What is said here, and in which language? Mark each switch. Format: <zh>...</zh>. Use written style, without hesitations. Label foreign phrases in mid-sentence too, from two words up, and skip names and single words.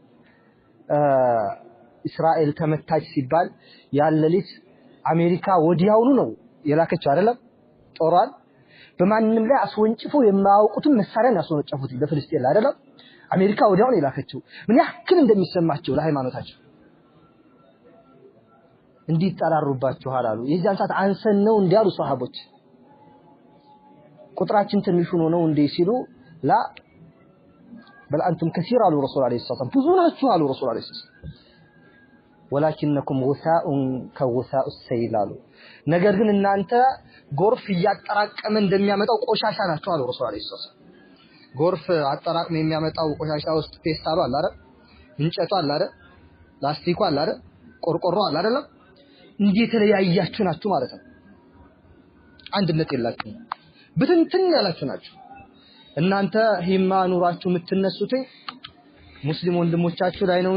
<am>እስራኤል ተመታች ሲባል ያለሊት አሜሪካ ወዲያውኑ ነው የላከችው አይደለም ጦሯን በማንንም ላይ አስወንጭፎ የማያውቁትን መሳሪያን ያስወነጨፉት በፍልስጤም አይደለም አሜሪካ ወዲያውኑ የላከችው ምን ያክል እንደሚሰማቸው ለሃይማኖታቸው እንዲጣራሩባችኋል አሉ የዛን ሰዓት አንሰን ነው እንዲያሉ ሱሐቦች ቁጥራችን ትንሽ ነው እንዴ ሲሉ ላ</am> <ar>بل انتم كثير على الرسول عليه الصلاه والسلام</ar> <am>ብዙናችሁ አሉ</am> <ar>الرسول عليه السلام ولكنكم غثاء كغثاء السيل</ar> <am>አሉ ነገር ግን እናንተ ጎርፍ ያጠራቀመ እንደሚያመጣው ቆሻሻ ናችሁ አሉ</am> <ar>الرسول عليه السلام</ar> <am>ጎርፍ አጠራቅመ የሚያመጣው ቆሻሻ ውስጥ ፌስታሉ አለ አይደል እንጨቱ አለ አይደል ላስቲኩ አለ አይደል ቆርቆሮ አለ አይደል እንዴ ተለያያችሁ ናችሁ ማለት ነው አንድነት የላችሁ ብትንትን ያላችሁ ናችሁ እናንተ ሂማ ኑራችሁ የምትነሱት ሙስሊም ወንድሞቻችሁ ላይ ነው</am>